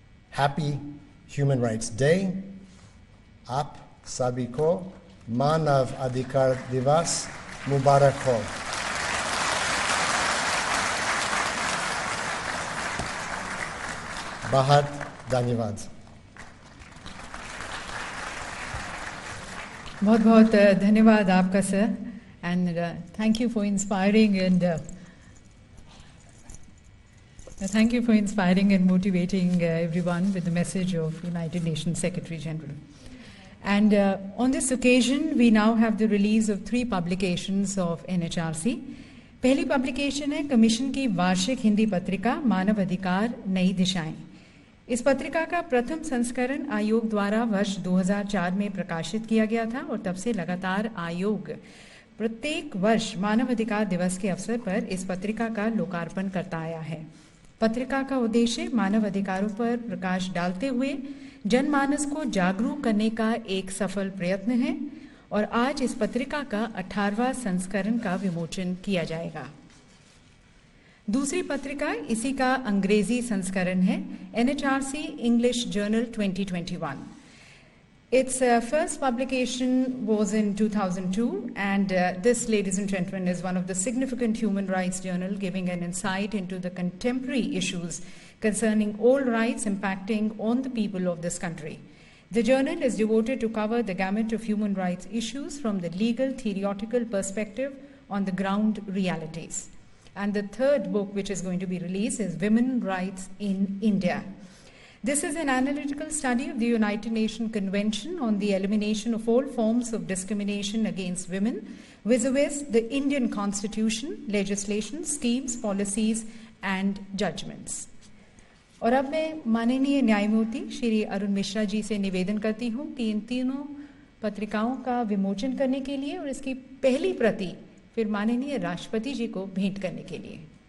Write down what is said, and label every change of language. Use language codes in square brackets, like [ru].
[en] Happy Human Rights Day. [hi] Aap sabhi ko Manav Adhikar Divas Mubarak ho. Bahut धन्यवाद। बहुत बहुत धन्यवाद आपका sir, [en] And thank you for inspiring and Thank you for inspiring and motivating everyone with the message of United Nations Secretary General. And on this occasion, we now have the release of 3 publications of NHRC. [hi] पहली publication है commission की वार्षिक हिंदी पत्रिका मानव अधिकार नई दिशाएं। इस पत्रिका का प्रथम संस्करण आयोग द्वारा वर्ष 2004 में प्रकाशित किया गया था और तब से लगातार आयोग प्रत्येक वर्ष मानव अधिकार दिवस के अवसर पर इस पत्रिका का लोकार्पण करता आया है। पत्रिका का उद्देश्य मानव अधिकारों पर प्रकाश डालते हुए जनमानस को जागरूक करने का एक सफल प्रयत्न है और आज इस पत्रिका का 18वां संस्करण का विमोचन किया जाएगा। दूसरी पत्रिका इसी का अंग्रेजी संस्करण है NHRC English Journal 2021। [en] Its first publication was in 2002 and this, ladies and gentlemen, is one of the significant human rights journal giving an insight into the contemporary issues concerning all rights impacting on the people of this country. The journal is devoted to cover the gamut of human rights issues from the legal theoretical perspective on the ground realities. And the third book which is going to be released is Women Rights in India. This is an analytical study of the United Nations Convention on the Elimination of All Forms of Discrimination Against Women vis-a-vis the Indian Constitution, legislation, schemes, policies and judgments. [hi] और अब मैं माननीय न्यायमूर्ति श्री अरुण मिश्रा जी से निवेदन करती हूँ कि इन तीनों पत्रिकाओं का विमोचन करने के लिए और इसकी पहली प्रति फिर माननीय राष्ट्रपति जी को भेंट करने के लिए।